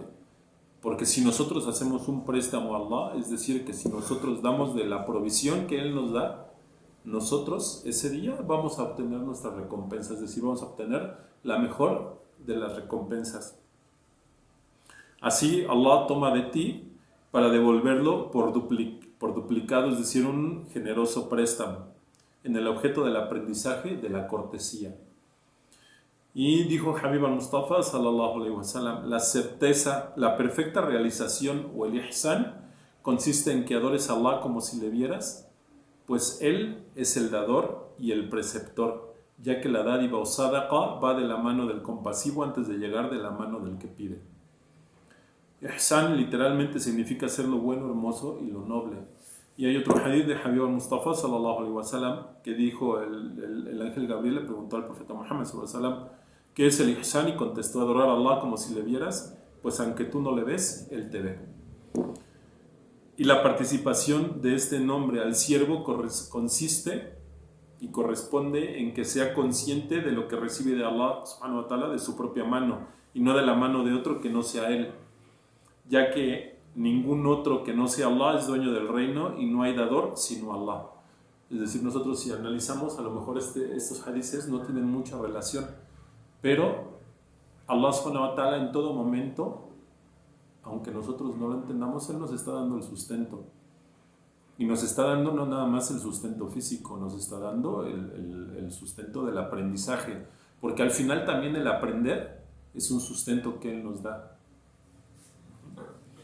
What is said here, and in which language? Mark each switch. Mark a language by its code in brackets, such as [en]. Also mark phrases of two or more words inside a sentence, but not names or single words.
[es] Porque si nosotros hacemos un préstamo a Allah, es decir, que si nosotros damos de la provisión que Él nos da, nosotros ese día vamos a obtener nuestra recompensa, es decir, vamos a obtener la mejor de las recompensas. Así Allah toma de ti para devolverlo por duplicado, es decir, un generoso préstamo, en el objeto del aprendizaje de la cortesía. Y dijo Habib al-Mustafa [ar] صلى الله عليه وسلم: [es] la certeza, la perfecta realización o el ihsan consiste en que adores a Allah como si le vieras, pues Él es el dador y el preceptor, ya que la dádiva o sadaqa va de la mano del compasivo antes de llegar de la mano del que pide. Ihsan literalmente significa hacer lo bueno, hermoso y lo noble. Y hay otro hadith de Habib al-Mustafa [ar] صلى الله عليه وسلم [es] que dijo: el ángel Gabriel le preguntó al profeta Muhammad [ar] صلى الله عليه وسلم: [es] ¿qué es el ihsan? Y contestó: adorar a Allah como si le vieras, pues aunque tú no le ves, Él te ve. Y la participación de este nombre al siervo consiste y corresponde en que sea consciente de lo que recibe de [ar] الله سبحانه وتعالى [es] de su propia mano y no de la mano de otro que no sea Él, ya que ningún otro que no sea Allah es dueño del reino y no hay dador sino Allah. Es decir, nosotros si analizamos, a lo mejor estos hadices no tienen mucha relación, pero [ar] الله سبحانه وتعالى [es] en todo momento, aunque nosotros no lo entendamos, Él nos está dando el sustento. Y nos está dando no nada más el sustento físico, nos está dando el sustento del aprendizaje, porque al final también el aprender es un sustento que Él nos da.